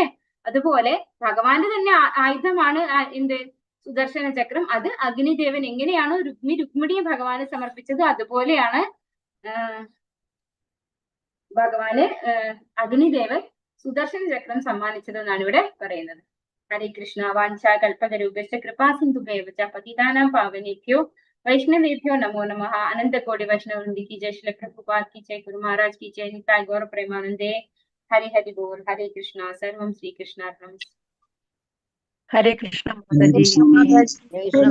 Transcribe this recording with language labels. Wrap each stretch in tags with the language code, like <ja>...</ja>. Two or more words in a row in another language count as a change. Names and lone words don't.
<ml>അതുപോലെ ഭഗവാന്റെ തന്നെ ആയുധമാണ് എന്ത് സുദർശന ചക്രം. അത് അഗ്നിദേവൻ എങ്ങനെയാണോ രുക്മിണിയെ ഭഗവാന് സമർപ്പിച്ചത്, അതുപോലെയാണ് ഭഗവാന് അഗ്നിദേവൻ സുദർശന ചക്രം സമ്മാനിച്ചതെന്നാണ് ഇവിടെ പറയുന്നത്.</ml> <sa>ഹരേ കൃഷ്ണ. വാഞ്ചാ കൽപതരൂപശ്ച കൃപാ സിന്ധുഭ്യൈവ ച പതിതാനാം പാവനേഭ്യോ वैष्णवेभ्यो नमो नमः.</sa> <hi>अनंत कोटि वैष्णव वृंद की जय, श्री प्रभुपाद की जय, गुरु महाराज की जय, निताय गौर प्रेमानंदे. हरि हरि बोल. हरे कृष्णा.</hi> <sa>सर्वं श्री कृष्णार्पणमस्तु.</sa> <hi>हरे कृष्ण माताजी.</hi>